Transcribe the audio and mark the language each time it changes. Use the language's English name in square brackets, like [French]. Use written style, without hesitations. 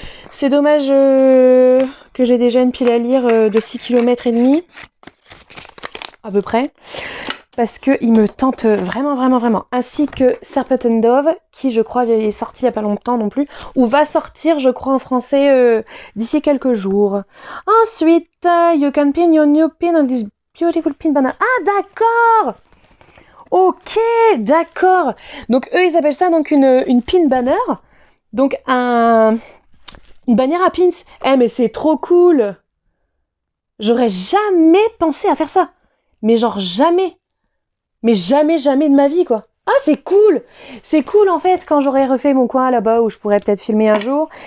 [French] C'est dommage que j'ai déjà une pile à lire de 6 km et demi. À peu près. Parce qu'il me tente vraiment. Ainsi que Serpent and Dove, qui je crois est sorti il n'y a pas longtemps non plus, ou va sortir je crois en français d'ici quelques jours. [English] Ensuite, you can pin your new pin on this beautiful pin banner. [French] Ah d'accord. Ok, d'accord. Donc eux ils appellent ça donc une pin banner. Donc une bannière à pins. Eh mais c'est trop cool. J'aurais jamais pensé à faire ça. Mais genre jamais. Mais jamais de ma vie, quoi. Ah, c'est cool. C'est cool, en fait, quand j'aurai refait mon coin là-bas où je pourrais peut-être filmer un jour.